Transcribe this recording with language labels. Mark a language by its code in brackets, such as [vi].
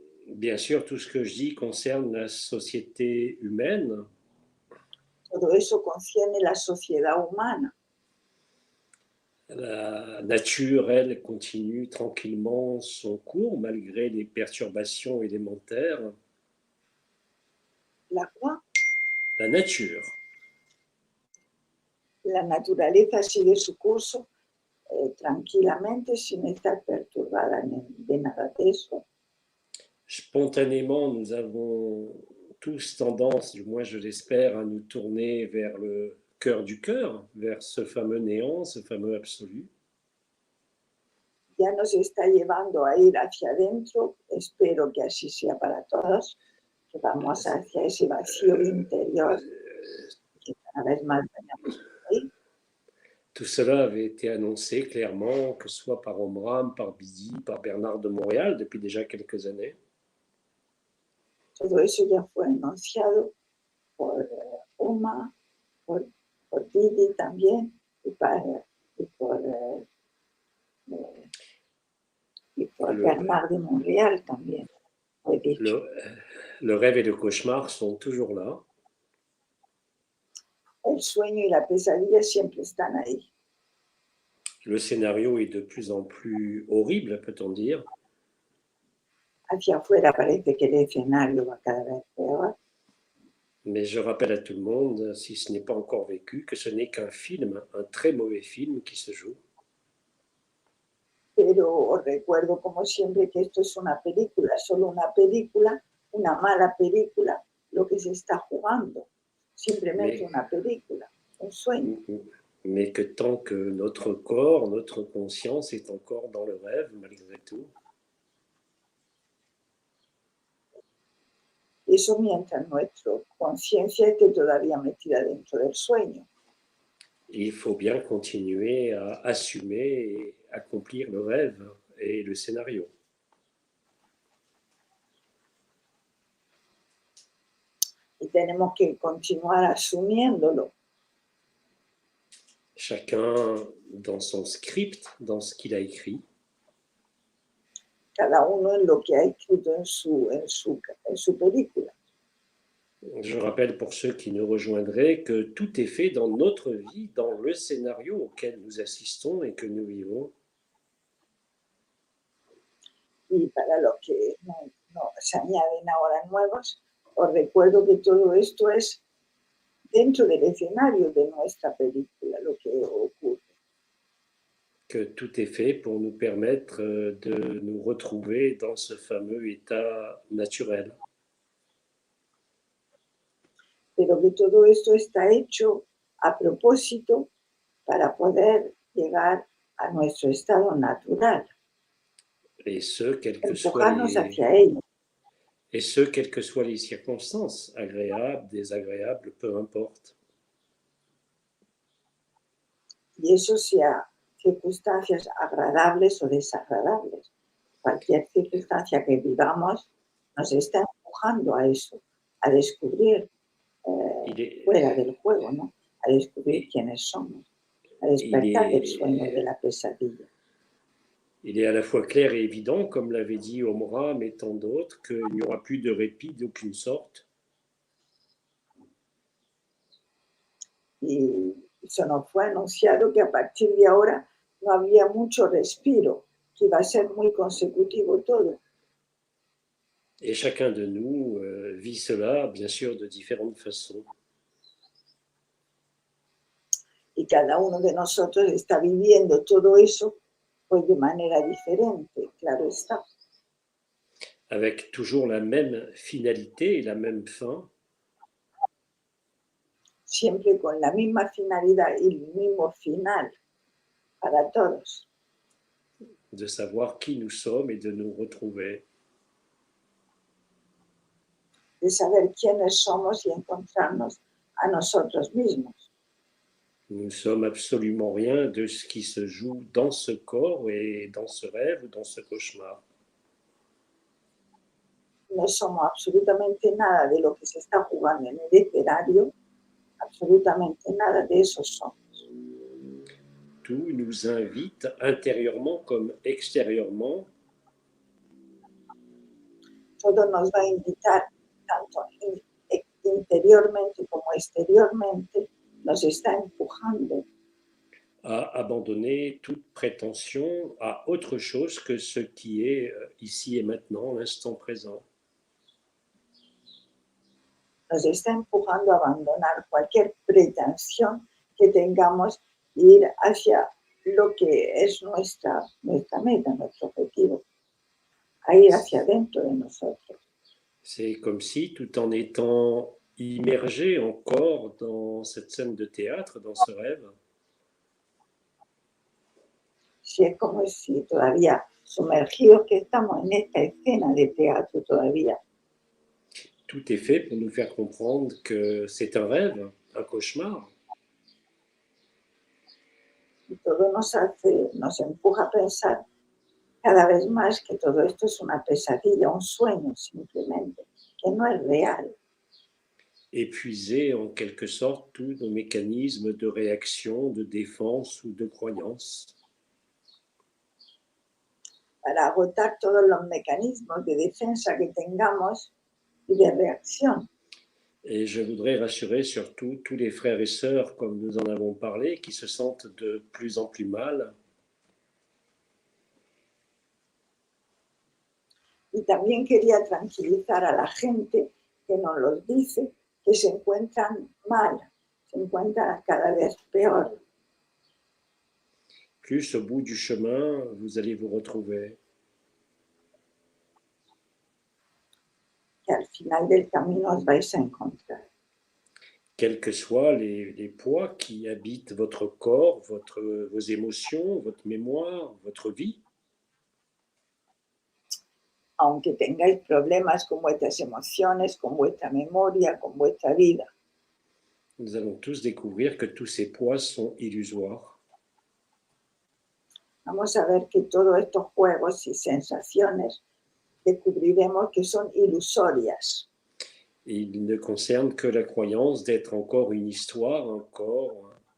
[fr] Bien sûr, tout ce que je dis concerne la société humaine. [es] Todo eso concierne la sociedad humana. [fr] La nature, elle, continue tranquillement son cours malgré les perturbations élémentaires. [es] La cual, [fr] La nature. [es] la naturaleza sigue su curso tranquilamente sin estar perturbada de nada de eso. [fr] Spontanément, nous avons tous tendance, du moins je l'espère, à nous tourner vers le cœur du cœur, vers ce fameux néant, ce fameux absolu. [es] Ya nos está llevando a ir hacia adentro, espero que así sea para todos, que vamos hacia ese vacío interior que cada vez más tenemos ahí. [fr] Tout cela avait été annoncé clairement, que ce soit par Omram, par Bidi, par Bernard de Montréal, depuis déjà quelques années. [es] Todo eso ya fue anunciado por Uma, por Didi también y por Bernard de Montréal también. [fr] Le rêve et le cauchemar sont toujours là. [es] El sueño y la pesadilla siempre están ahí. [fr] Le scénario est de plus en plus horrible, peut-on dire. [es] Hacia afuera parece que el escenario va cada vez peor. [fr] Mais je rappelle à tout le monde, si ce n'est pas encore vécu, que ce n'est qu'un film, un très mauvais film qui se joue. [es] Pero os recuerdo como siempre que esto es una película, solo una película, una mala película, lo que se está jugando, simplemente [fr] Mais, [es] una película, un sueño. [fr] mais que tant que notre corps, notre conscience est encore dans le rêve, malgré tout, [es] Eso mientras nuestra conciencia esté todavía metida dentro del sueño. [fr] il faut bien continuer à assumer et accomplir le rêve et le scénario. [es] Y tenemos que continuar asumiéndolo, [fr] Chacun dans son script, dans ce qu'il a écrit, [es] cada uno en lo que ha escrito en su película. [fr] Je rappelle pour ceux qui nous rejoindraient que tout est fait dans notre vie, dans le scénario auquel nous assistons et que nous vivons. [es] Y para los que no se añaden ahora nuevos, os recuerdo que todo esto es dentro del escenario de nuestra película, lo que ocurre. [fr] Que tout est fait pour nous permettre de nous retrouver dans ce fameux état naturel. [es] Pero que todo esto está hecho a propósito para poder llegar a nuestro estado natural, [fr] Et ce, [es] empujarnos hacia ello. [fr] quelles que soient les circonstances, agréables, désagréables, peu importe. [es] Y eso sea circunstancias agradables o desagradables. Cualquier circunstancia que vivamos nos está empujando a eso, a descubrir [fr] Il est, [es] fuera del juego, ¿no? A descubrir quiénes somos, a [fr] il [es] despertar del sueño de [fr] est, [es] la pesadilla. [fr] il est à la fois clair et évident, comme l'avait dit Omra, mais tant d'autres, qu'il n'y aura plus de répit d'aucune sorte. [es] Y eso nos fue anunciado que a partir de ahora no había mucho respiro, que iba a ser muy consecutivo todo. [fr] Et chacun de nous vit cela, bien sûr, de différentes façons. [es] Y cada uno de nosotros está viviendo todo eso pues de manera diferente, claro está. [fr] Avec toujours la même finalité et la même fin, [es] Siempre con la misma finalidad y el mismo final para todos, [fr] de savoir qui nous sommes et de nous retrouver. [es] de saber quiénes somos y encontrarnos a nosotros mismos. [fr] Nous ne sommes absolument rien de ce qui se joue dans ce corps et dans ce rêve ou dans ce cauchemar. [es] No somos absolutamente nada de lo que se está jugando en el escenario, absolutamente nada de eso somos. [fr] Tout nous invite intérieurement comme extérieurement [es] Todo nos va a invitar, tanto interiormente como exteriormente, nos está empujando [fr] à abandonner toute prétention à autre chose que ce qui est ici et maintenant, l'instant présent. [es] nos está empujando a abandonar cualquier pretensión que tengamos e ir hacia lo que es nuestra meta, nuestro objetivo, a ir hacia adentro de nosotros. [fr] C'est comme si, tout en étant immergé encore dans cette scène de théâtre, dans ce rêve, [es] Si es como si todavía sumergidos que estamos en esta escena de teatro todavía, [fr] tout est fait pour nous faire comprendre que c'est un rêve, un cauchemar, [es] y todo nos empuja a pensar cada vez más que todo esto es una pesadilla, un sueño simplemente, que no es real. [fr] épuiser en quelque sorte tous nos mécanismes de réaction, de défense ou de croyance. [es] Para agotar todos los mecanismos de defensa que tengamos y de reacción. [fr] Et je voudrais rassurer surtout tous les frères et sœurs, comme nous en avons parlé, qui se sentent de plus en plus mal. [es] Y también quería tranquilizar a la gente que nos los dice que se encuentran mal, se encuentran cada vez peor. [fr] Plus au bout du chemin, vous allez vous retrouver. [es] Que al final del camino os vais a encontrar. [fr] Quels que soient les poids qui habitent votre corps, vos émotions, votre mémoire, votre vie. [es] Aunque tengáis problemas con vuestras emociones, con vuestra memoria, con vuestra vida. [fr] Nous allons tous découvrir que tous ces poids sont illusoires. [es] Vamos a ver que todos estos juegos y sensaciones descubriremos que son ilusorias. [fr] Et ils ne concernent que la croyance d'être encore une histoire, encore.